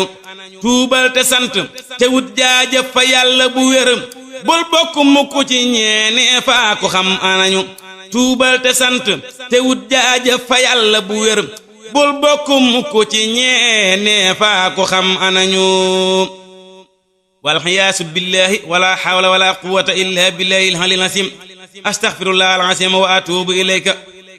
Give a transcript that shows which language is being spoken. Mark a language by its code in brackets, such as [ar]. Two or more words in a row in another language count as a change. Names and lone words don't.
[wo] tuubal te sant te wut jaajëf fa yàlla bu wér bul bokk mukk ci ñeenee faa ko xam anañu tuubal te sant te wut jaajëf fa yàlla bu wér bul bokk mukk ci ñeenee faa ko xam anañu [ar] والعياذ بالله ولا حول ولا قوة إلا بالله العلي العظيم أستغفر الله العظيم وأتوب إليك